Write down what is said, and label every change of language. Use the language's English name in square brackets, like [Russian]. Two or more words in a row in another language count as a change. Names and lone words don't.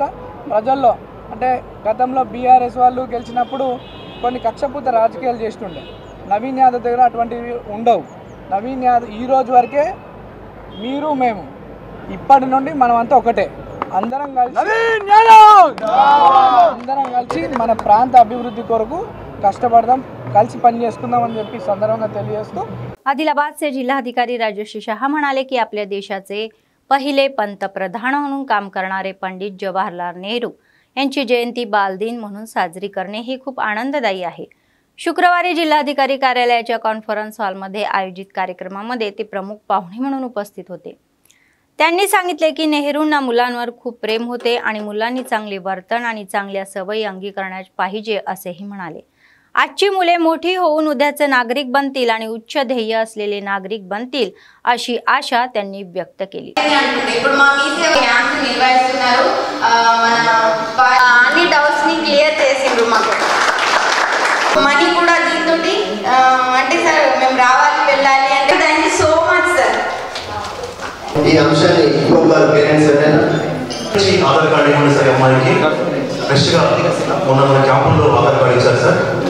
[Telugu] ప్రజల్లో అంటే గతంలో బీఆర్ఎస్ వాళ్ళు గెలిచినప్పుడు కొన్ని కక్షపూత రాజకీయాలు చేస్తుండే, నవీన్ యాదవ్ దగ్గర అటువంటివి ఉండవు. నవీన్ యాదవ్ ఈ రోజు వరకే మీరు మేము, ఇప్పటి నుండి మనమంతా ఒకటే, అందరం కలిసి మన ప్రాంత అభివృద్ధి కొరకు కష్టపడదాం, కలిసి पनी చేసుకుందామని చెప్పి సందర్భంగా తెలియజేస్తూ [Marathi] आदिलाबादचे जिल्हाधिकारी राजश्री शहा म्हणाले की आपल्या देशाचे पहिले पंतप्रधान म्हणून काम करणारे पंडित जवाहरलाल नेहरू यांची जयंती बालदिन म्हणून साजरी करणे ही खूप आनंददायी आहे। शुक्रवारी जिल्हाधिकारी कार्यालयाच्या कॉन्फरन्स हॉलमध्ये आयोजित कार्यक्रमामध्ये ते प्रमुख पाहुणे म्हणून उपस्थित होते। त्यांनी सांगितले की नेहरूंना मुलांवर खूप प्रेम होते आणि मुलांनी चांगले वर्तन आणि चांगल्या सवयी अंगीकारण्यास पाहिजे असेही म्हणाले। आजची मुले मोठी होऊन उद्याचे नागरिक बनतील आणि उच्च ध्येय असलेले नागरिक बनतील अशी आशा त्यांनी व्यक्त केली। [Telugu] అన్ని డౌట్స్ ని క్లియర్ చేసిండ్రు మాకు మనీ కూడా దీంతోటి అంటే సార్ మేము రావాలి వెళ్ళాలి అంటే థాంక్యూ సో మచ్ సార్। ఈ అంశాన్ని ఇంకొక పేరెంట్స్ ఆధార్ కార్డు ఇవ్వండి సార్ అమ్మాయికి ఫ్రెష్ గా మొన్న మన క్యాంపుల్లో ఆధార్ కార్డు ఇచ్చారు సార్